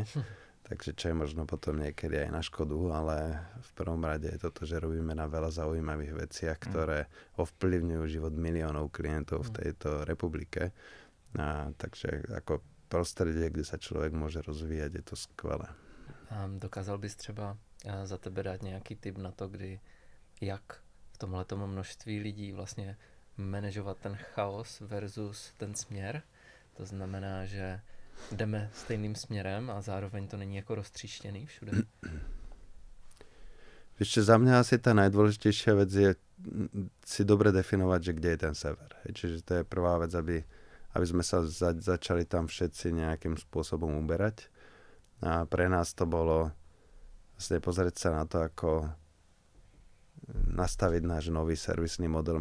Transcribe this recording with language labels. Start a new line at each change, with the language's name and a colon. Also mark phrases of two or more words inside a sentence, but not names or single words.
Slovak: Takže čo je možno potom niekedy aj na škodu, ale v prvom rade je toto, že robíme na veľa zaujímavých veciach, ktoré ovplyvňujú život miliónov klientov v tejto republike. Takže ako prostredie, kde sa človek môže rozvíjať, je to skvelé.
Czech: Dokázal bys třeba za tebe dát nějaký tip na to, jak v tomhletom množství lidí vlastně manažovat ten chaos versus ten směr? To znamená, že jdeme stejným směrem a zároveň to není jako roztříštěný všude?
Slovak: Ešte za mňa asi tá najdôležitejšia vec je si dobre definovať, že kde je ten sever. Čiže to je prvá vec, aby sme sa začali tam všetci nejakým spôsobom uberať. A pre nás to bolo vlastne pozrieť sa na to, ako nastaviť náš nový servisný model.